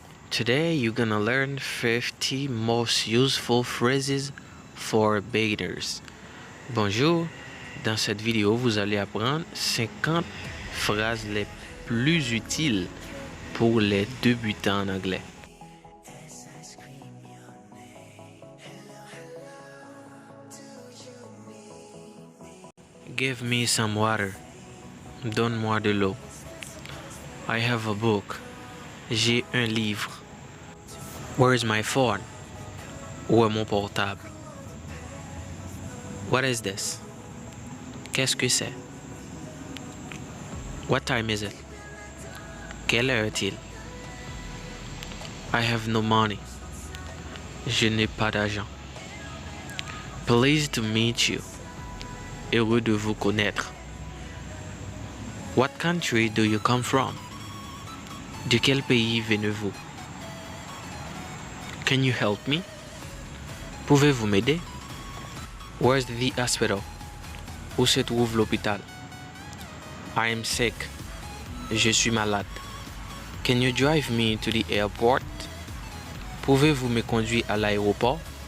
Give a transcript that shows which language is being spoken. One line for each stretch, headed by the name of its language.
English: Today you're gonna learn 50 most useful phrases for beginners.
French: Bonjour! Dans cette vidéo, vous allez apprendre 50 phrases les plus utiles pour les débutants en anglais.
English: Give me some water.
French: Donne-moi de l'eau.
English: I have a book.
French: J'ai un livre.
English: Where is my phone?
French: Où est mon portable?
English: What is this?
French: Qu'est-ce que c'est?
English: What time is it?
French: Quelle heure est-il?
English: I have no money.
French: Je n'ai pas d'argent.
English: Pleased to meet you.
French: Heureux de vous connaître.
English: What country do you come from?
French: De quel pays venez-vous?
English: Can you help me?
French: Pouvez-vous m'aider?
English: Where's the hospital?
French: Où se trouve l'hôpital?
English: I am sick.
French: Je suis malade.
English: Can you drive me to the airport?
French: Pouvez-vous me conduire à l'aéroport?